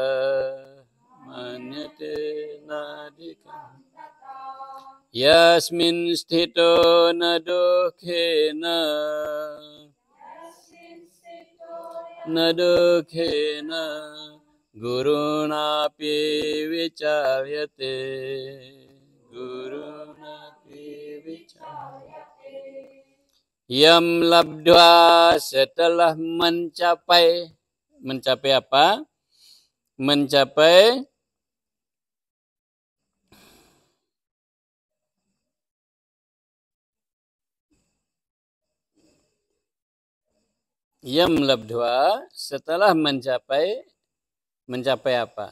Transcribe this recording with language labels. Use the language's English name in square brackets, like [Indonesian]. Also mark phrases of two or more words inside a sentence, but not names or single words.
[Sanskrit] yasmin sthito na dukhena gurunapi vicaryate Yam labdhva [Indonesian] setelah mencapai apa? Mencapai [Sanskrit] Yam labdhva [Indonesian] setelah mencapai apa?